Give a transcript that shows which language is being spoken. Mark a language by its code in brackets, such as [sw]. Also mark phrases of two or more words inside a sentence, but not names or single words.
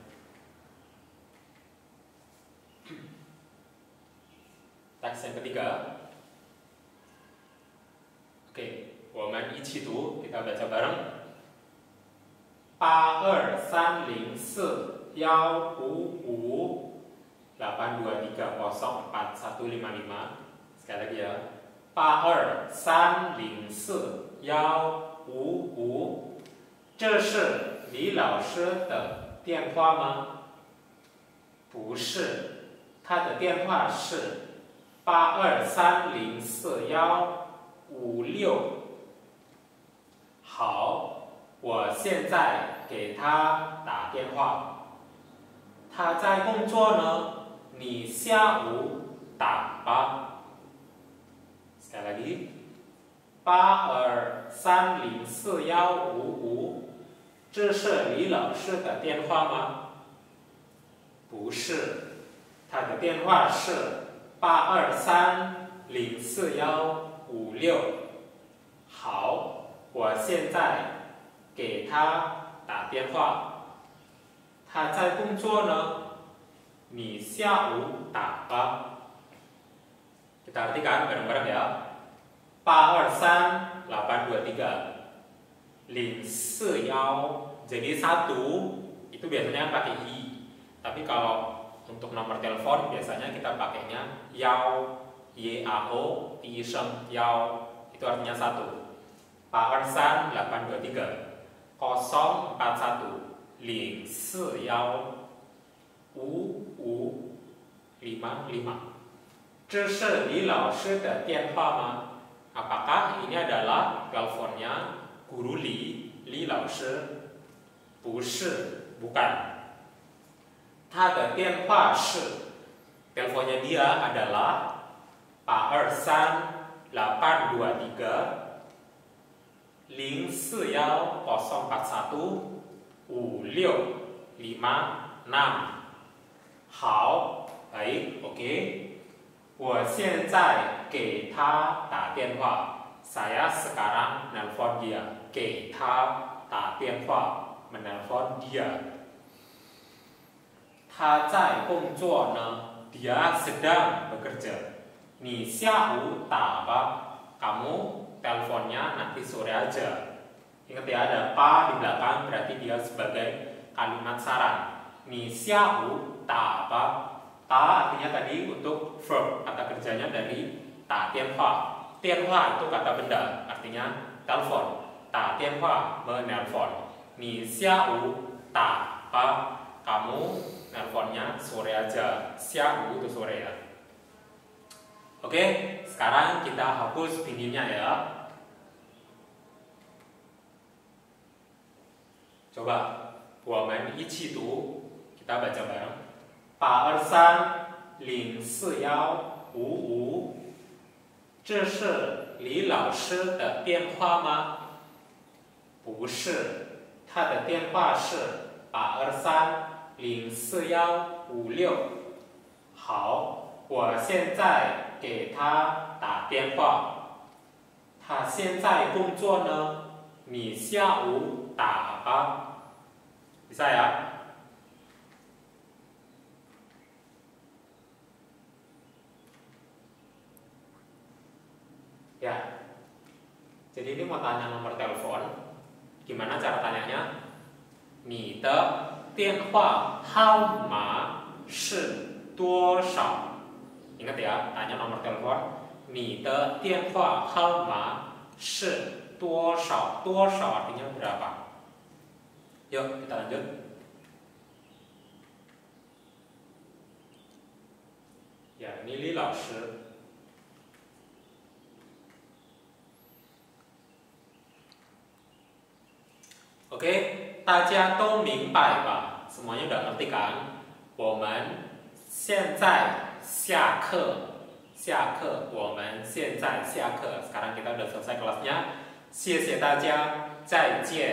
[id] Teks yang ketiga. Oke, [zh] 我们一起读, [id] kita baca bareng. 82301555 8223041155. Sekali lagi ya. 82304155. [zh] 这是李老师的电话吗？不是，他的电话是82304156。好，我现在给他打电话。他在工作呢，你下午打吧。 [id] Sekali lagi. [zh] 82304155。这是李老师的电话吗？不是，他的电话是82304156。好，我现在给他打电话。他在工作呢，你下午打吧。 [id] Kita artikan bareng-bareng ya. 823823 041. Jadi 1 itu biasanya pakai i. Tapi kalau untuk nomor telepon biasanya kita pakainya yao, yao, tiseng, yao. Itu artinya 1. 823823 041 0415555. [zh] 这是李老师的电话吗? [id] Apakah ini adalah teleponnya Guru Li, Li 老师? [zh] 不是, bukan. 他的电话是, [id] teleponnya dia adalah 823823 04104155656. 好, baik, oke. [zh] 我现在给他打电话. [id] Saya sekarang nelpon dia. [zh] 给他打电话, [id] menelpon dia. [zh] 他在工作呢, [id] dia sedang bekerja. [zh] 你下午打吧. [id] Kamu teleponnya nanti sore aja. Ingat ya, ada pa di belakang berarti dia sebagai kalimat saran. [zh] 你下午打吧. [id] Ta artinya tadi untuk verb, kata kerjanya dari [zh] 打电话. [id] Tianhua itu kata benda, artinya telepon. [zh] 打电话, menelpon. 你下午打吧, [id] kamu nelponnya sore aja. Xiao itu sore ya. Oke, sekarang kita hapus pinginnya ya. Coba, [zh] 我们一起读, [id] kita baca bareng. 823823 041555， [zh] 这是李老师的电话吗？不是，他的电话是823-04156。好，我现在给他打电话。他现在工作呢？你下午打吧。 [id] Bisa ya? Ya. Jadi ini mau tanya nomor telepon. Gimana cara tanyanya? [zh] 你的电话号码是多少? [id] Ingat ya, tanya nomor telepon. [zh] 你的电话号码是多少? [id] 多少 artinya berapa? Yuk, kita lanjut. Ya, ini [zh] Li 老师。Oke, 大家都明白吧？ [id] Semuanya udah ngerti kan? [zh] 我们现在下课，下课，我们现在下课。 [id] Sekarang kita udah selesai kelasnya. [zh] 谢谢大家，再见。